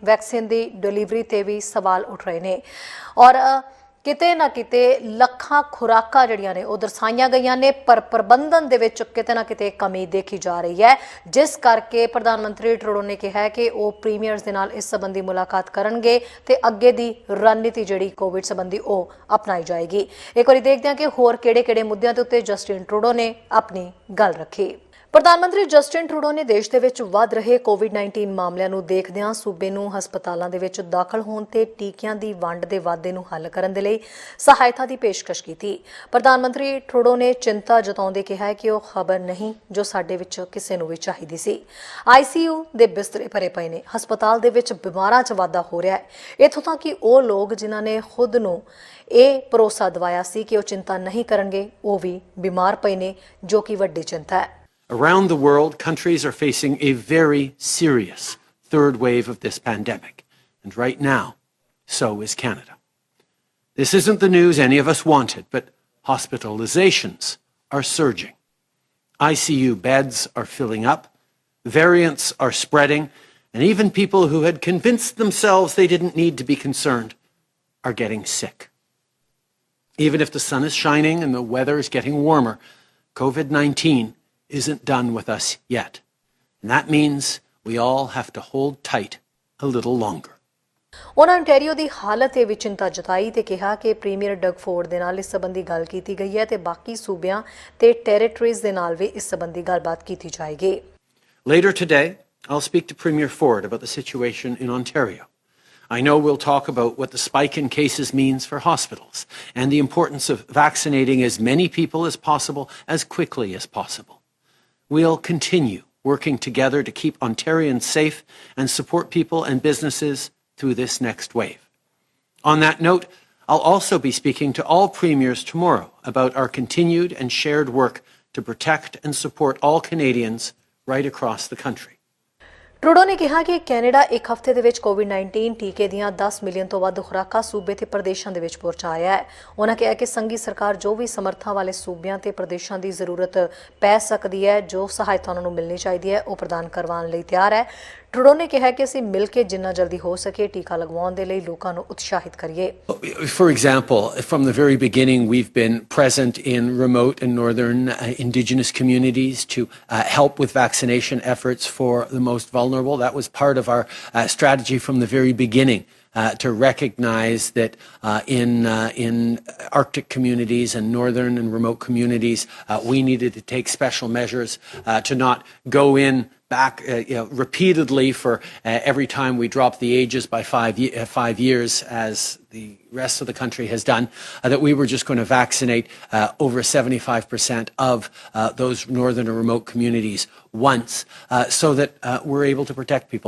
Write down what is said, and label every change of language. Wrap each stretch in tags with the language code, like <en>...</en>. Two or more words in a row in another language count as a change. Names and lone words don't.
<pa>ਵੈਕਸੀਨ ਦੀ ਡਿਲੀਵਰੀ ਤੇ ਭੀ ਸਵਾਲ ਉਠ ਰਹੇ ਨੇ ਔਰ ਕਿਤੇ ਨਾ ਕਿਤੇ ਲੱਖਾਂ ਖੁਰਾਕਾਂ ਜਿਹੜੀਆਂ ਨੇ ਉਹ ਦਰਸਾਈਆਂ ਗਈਆਂ ਨੇ ਪਰ ਪ੍ਰਬੰਧਨ ਦੇ ਵਿਚ ਕਿਤੇ ਨਾ ਕਿਤੇ ਕਮੀ ਦੇਖੀ ਜਾ ਰਹੀ ਹੈ ਜਿਸ ਕਰਕੇ ਪ੍ਰਧਾਨ ਮੰਤਰੀ ਟਰੂਡੋ ਨੇ ਕਿਹਾ ਹੈ ਕਿ ਉਹ ਪ੍ਰੀਮੀਅਰਜ਼ ਦੇ ਨਾਲ ਇਸ ਸੰਬੰਧੀ ਮੁਲਾਕਾਤ ਕਰਨਗੇ ਤੇ ਅੱਗੇ ਦੀ ਰਣਨੀਤੀ ਜਿਹੜੀ ਕੋਵਿਡ ਸੰਬੰਧੀ ਉਹ ਅਪਣਾਈ ਜਾਏਗੀ।</pa> <hi>एक बार देखते हैं कि</hi> <pa>ਹੋਰ ਕਿਹੜੇ-ਕਿਹੜੇ ਮੁੱਦਿਆਂ ਦੇ ਉੱਤੇ ਜਸਟਿਨ ਟਰੂਡੋ ਨੇ ਆਪਣੀ ਗੱਲ ਰੱਖੀ। ਪ੍ਰਧਾਨ ਮੰਤਰੀ ਜਸਟਿਨ ਟਰੂਡੋ ਨੇ ਦੇਸ਼ ਦੇ ਵਿਚ ਵਧ ਰਹੇ ਕੋਵਿਡ-19 मामलिਆਂ ਨੂੰ ਦੇਖਦਿਆਂ सूबे ਨੂੰ ਹਸਪਤਾਲਾਂ ਦੇ ਵਿੱਚ ਦਾਖਲ ਹੋਣ ਤੇ ਟੀਕਿਆਂ ਦੀ ਵੰਡ ਦੇ ਵਾਧੇ ਨੂੰ ਹੱਲ ਕਰਨ ਦੇ ਲਈ ਸਹਾਇਤਾ ਦੀ ਪੇਸ਼ਕਸ਼ ਕੀਤੀ। ਪ੍ਰਧਾਨ ਮੰਤਰੀ ट्रूडो ਨੇ ਚਿੰਤਾ ਜਤਾਉਂਦੇ ਕਿਹਾ ਕਿ ਉਹ ਖਬਰ ਨਹੀਂ ਜੋ ਸਾਡੇ ਵਿੱਚ ਕਿਸੇ ਨੂੰ ਵੀ ਚਾਹੀਦੀ ਸੀ। ICU ਦੇ ਬਿਸਤਰੇ ਭਰੇ ਪਏ ਨੇ। ਹਸਪਤਾਲ ਦੇ ਵਿੱਚ ਬਿਮਾਰਾਂ 'ਚ ਵਾਧਾ ਹੋ ਰਿਹਾ ਹੈ। ਇੱਥੋਂ ਤੱਕ ਕਿ ਉਹ ਲੋਕ ਜਿਨ੍ਹਾਂ ਨੇ ਖੁਦ ਨੂੰ ਇਹ ਭਰੋਸਾ ਦਿਵਾਇਆ ਸੀ ਕਿ ਉਹ ਚਿੰਤਾ ਨਹੀਂ ਕਰਨਗੇ ਉਹ ਵੀ ਬਿਮਾਰ ਪਏ ਨੇ ਜੋ ਕਿ ਵੱਡੀ ਚਿੰਤਾ ਹੈ।</pa> <en>Around the world, countries are facing a very serious third wave of this pandemic. And right now, so is Canada. This isn't the news any of us wanted, but hospitalizations are surging. ICU beds are filling up, variants are spreading, and even people who had convinced themselves they didn't need to be concerned are getting sick. Even if the sun is shining and the weather is getting warmer, COVID-19 isn't done with us yet. And that means we all have to hold tight a little longer.</en> <pa>ਉਹਨਾਂ ontario ਦੀ ਹਾਲਤ ਤੇ ਵੀ ਚਿੰਤਾ ਜਤਾਈ ਤੇ ਕਿਹਾ ਕਿ ਪ੍ਰੀਮੀਅਰ ਡਗ ਫੋਰਡ ਦੇ ਨਾਲ ਇਸ ਸੰਬੰਧੀ ਗੱਲ ਕੀਤੀ ਗਈ ਹੈ ਤੇ ਬਾਕੀ ਸੂਬਿਆਂ ਤੇ ਟੈਰੀਟਰੀਜ਼ ਦੇ ਨਾਲ ਵੀ ਇਸ ਸੰਬੰਧੀ ਗੱਲਬਾਤ ਕੀਤੀ ਜਾਏਗੀ।</pa> <en>Later today, I'll speak to Premier Ford about the situation in Ontario. I know we'll talk about what the spike in cases means for hospitals and the importance of vaccinating as many people as possible as quickly as possible. We'll continue working together to keep Ontarians safe and support people and businesses through this next wave. On that note, I'll also be speaking to all premiers tomorrow about our continued and shared work to protect and support all Canadians right across the country.</en> <hi>ट्रूडो ने कहा कि कैनेडा एक हफ्ते</hi> <pa>ਦੇ ਵਿੱਚ कोविड-19 ਟੀਕੇ ਦੀਆਂ 10 ਮਿਲੀਅਨ ਤੋਂ ਵੱਧ ਖੁਰਾਕਾਂ ਸੂਬੇ ਤੇ ਪ੍ਰਦੇਸ਼ਾਂ ਦੇ ਵਿੱਚ ਪਹੁੰਚਾਇਆ ਹੈ। ਉਹਨਾਂ ਕਿਹਾ ਕਿ ਸੰਘੀ ਸਰਕਾਰ ਜੋ ਵੀ ਸਮਰੱਥਾ ਵਾਲੇ ਸੂਬਿਆਂ ਤੇ ਪ੍ਰਦੇਸ਼ਾਂ ਦੀ ਜ਼ਰੂਰਤ ਪੈ ਸਕਦੀ ਹੈ ਜੋ ਸਹਾਇਤਾ ਉਹਨਾਂ ਨੂੰ ਮਿਲਣੀ ਚਾਹੀਦੀ ਹੈ ਉਹ ਪ੍ਰਦਾਨ ਕਰਵਾਉਣ ਲਈ ਤਿਆਰ ਹੈ।</pa> <hi>ट्रूडो ने कहा कि</hi> <pa>ਅਸੀਂ ਮਿਲ ਕੇ ਜਿੰਨਾ ਜਲਦੀ ਹੋ ਸਕੇ ਟੀਕਾ ਲਗਵਾਉਣ ਦੇ ਲਈ ਲੋਕਾਂ ਨੂੰ ਉਤਸ਼ਾਹਿਤ ਕਰੀਏ।</pa> <en>For example, from the very beginning, we've been present in remote and northern Indigenous communities to help with vaccination efforts for the most vulnerable. That was part of our strategy from the very beginning. To recognize that in Arctic communities and northern and remote communities, we needed to take special measures to not go in back repeatedly for every time we drop the ages by 5 years as the rest of the country has done, that we were just going to vaccinate over 75% of those northern or remote communities once so that we're able to protect people.</en>